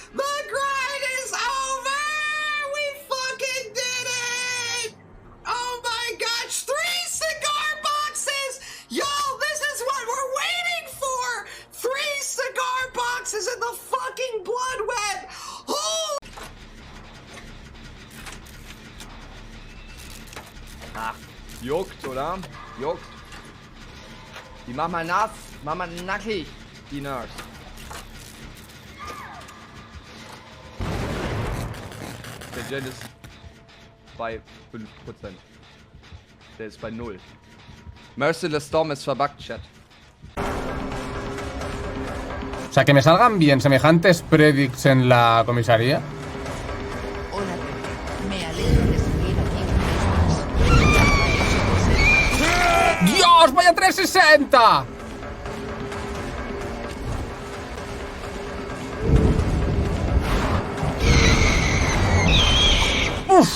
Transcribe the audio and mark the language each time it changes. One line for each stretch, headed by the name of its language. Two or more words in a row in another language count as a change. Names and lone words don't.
English: The grind is over! We fucking did it! Oh my gosh! 3 cigar boxes! Y'all, this is what we're waiting for! 3 cigar boxes in the fucking blood web! Oh!
German: Ach, juckt, oder? Juckt. Die mach mal nass, mach mal nackig, die Nerds. Der Gen ist bei 5%. Der ist bei 0. Merciless Storm ist verbuggt, Chat.
Spanish: O sea, que me salgan bien semejantes predicts en la comisaría. Hola, me alegro de seguir aquí. ¡Dios! ¡Vaya 360! ¡Uf!